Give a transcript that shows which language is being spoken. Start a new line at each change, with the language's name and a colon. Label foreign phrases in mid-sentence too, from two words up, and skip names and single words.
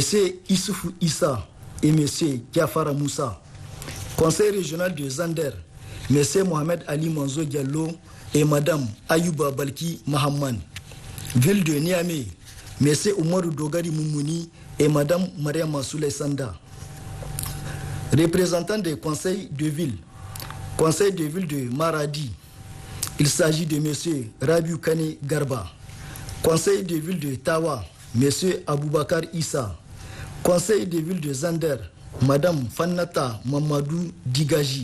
French: Issoufou Issa et M. Kiafara Moussa. Conseil régional de Zander, M. Mohamed Ali Manzo Diallo et Mme Ayouba Balki Mahamman. Ville de Niamey, M. Oumarou Dogari Moumouni et Mme Mariama Souley Sanda. Représentants des conseils de ville. Conseil de ville de Maradi, il s'agit de M. Rabiou Kane Garba. Conseil de ville de Tawa, M. Aboubakar Issa. Conseil de ville de Zander, Mme Fannata Mamadou Digaji.